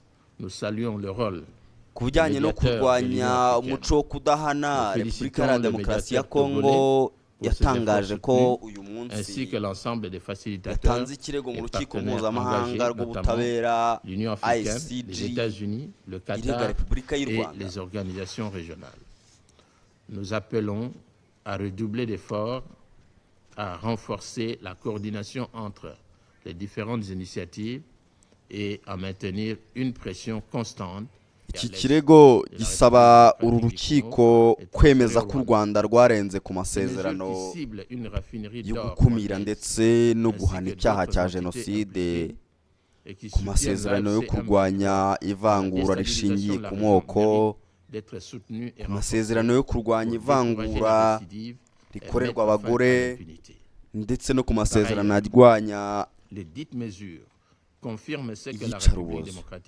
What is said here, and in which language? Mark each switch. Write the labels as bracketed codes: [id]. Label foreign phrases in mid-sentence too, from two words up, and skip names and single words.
[rw] Ku bijyanye no kurwanya umuco wo kudahana, Repubulika Iharanira Demokarasi ya Kongo yatangaje ko uyu munsi yatanze ikirego mu rukiko mpuzamahanga rw'ubutabera ICJ irega Repubulika y'u Rwanda. [fr] Nous appelons à redoubler d'efforts, à renforcer la coordination entre les différentes initiatives et à maintenir une pression constante. [rw] Iki kirego gisaba uru rukiko kwemeza ko u Rwanda rwarenze ku masezerano yo gukumira ndetse no guhana icyaha cya jenoside, ku masezerano yo kurwanya ivangura rishingiye ku moko, ku masezerano yo kurwanya ivangura rikorerwa abagore ndetse no ku masezerano arwanya iyicarubozo.